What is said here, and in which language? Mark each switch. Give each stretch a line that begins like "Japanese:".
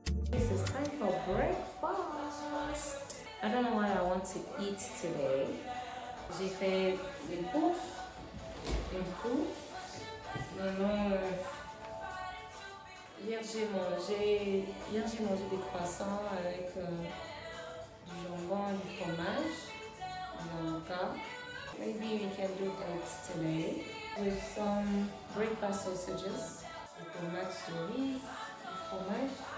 English: This is time for breakfast. I don't know what I want to eat today.
French: J'ai fait des poufs, un coup. Maintenant, hier j'ai mangé des croissants avec du jambon et du fromage. Dans mon cas,
English: maybe we can do that today with some breakfast sausages,
French: des tomates cerises, du fromage.